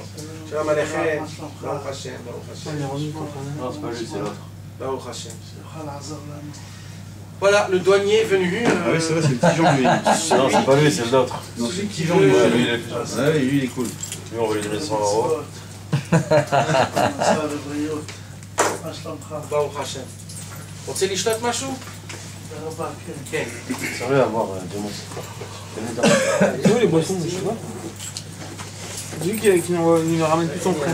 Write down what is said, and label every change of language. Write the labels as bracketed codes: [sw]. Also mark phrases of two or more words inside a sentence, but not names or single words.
[he] שלום עליכם, ברוך השם, ברוך השם. [fr] Non, c'est pas lui, c'est l'autre. [he] ברוך השם. [fr] Voilà, le douanier est venu. Ah oui, c'est vrai, c'est le petit Jean, lui. Non, c'est pas lui, c'est l'autre. Non, c'est le petit qui Jean, veut- lui. Ouais, lui, il est plus Ouais, lui, il est cool. Lui, on va lui donner 100 €. [he] ברוך השם. רוצה לשתות משהו? כן. [fr] Sérieux à voir, Diamant. C'est où les boissons, je sais pas. J'ai vu qu'il ne ramène plus son frère.